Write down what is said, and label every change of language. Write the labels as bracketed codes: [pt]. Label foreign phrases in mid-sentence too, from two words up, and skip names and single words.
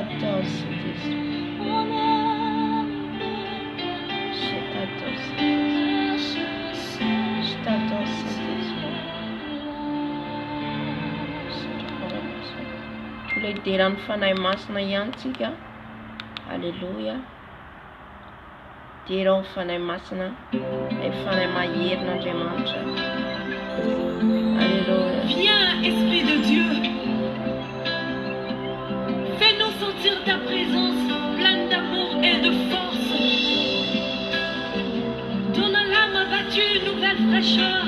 [fr] Mon âme [mg] le deran'ny fanahy masina ihany tsika. Alléluia. Dera ny fanahy masina, ny fanahy maherin'Andriamanitra. Alléluia. [fr] Viens, Esprit de Dieu. Fais-nous sentir ta présence pleine d'amour et de force. Donne à l'âme abattue une nouvelle fraîcheur.